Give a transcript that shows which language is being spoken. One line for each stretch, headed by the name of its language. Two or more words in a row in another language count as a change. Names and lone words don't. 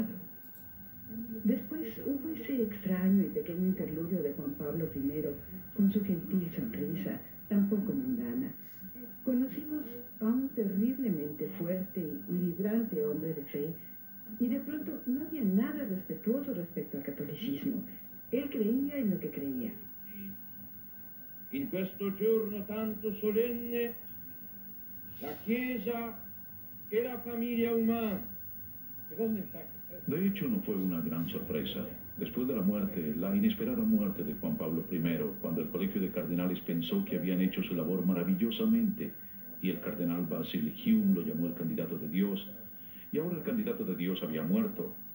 Spanish: Después hubo ese extraño y pequeño interludio de Juan Pablo I con su gentil sonrisa, tan poco mundana. Conocimos a un terriblemente fuerte y vibrante hombre de fe y de pronto no había nada respetuoso respecto al catolicismo. Él creía en lo que creía.
Italian: In questo giorno tanto solenne, la Chiesa e la famiglia umana.
Spanish: De hecho, no fue una gran sorpresa. Después de la muerte, la inesperada muerte de Juan Pablo I, cuando el Colegio de Cardenales pensó que habían hecho su labor maravillosamente, y el cardenal Basil Hume lo llamó el candidato de Dios, y ahora el candidato de Dios había muerto.